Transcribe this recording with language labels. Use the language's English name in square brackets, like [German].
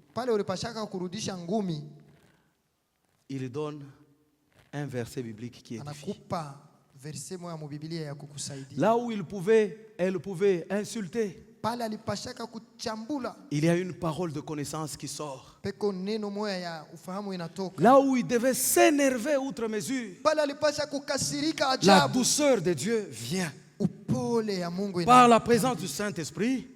[Swahili] pale ulipashaka kurudisha ngumi, [French] il donne un verset biblique qui édifie. [Swahili] Anakupa verset moja mu Biblia ya kukusaidia. [French] Là où elle pouvait insulter, [Swahili] pale alipashaka kuchambula, [French] il y a une parole de connaissance qui sort. [Swahili] Peko neno moja ya ufahamu inatoka. [French] Là où il devait s'énerver outre mesure, [Swahili] pale alipasha kukasirika ajabu, [French] la douceur de Dieu vient [Swahili] upole ya Mungu [French] par la présence du Saint-Esprit,